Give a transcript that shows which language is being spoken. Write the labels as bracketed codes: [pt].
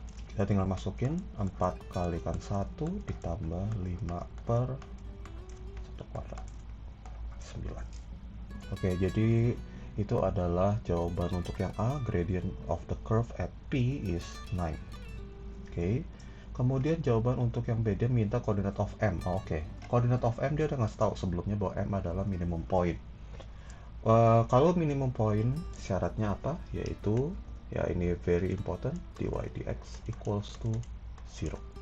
[id] Kita tinggal masukin 4 kalikan 1 ditambah 5 per 1 kuadrat 9. Oke, jadi itu adalah jawaban untuk yang A. [en] Gradient of the curve at P is 9. [id] Oke, kemudian jawaban untuk yang B, dia minta koordinat of M. Oke, koordinat of M dia udah ngasih tahu sebelumnya bahwa M adalah minimum point. Kalau minimum point syaratnya apa? Yaitu ya, ini [en] very important, dy dx equals to 0.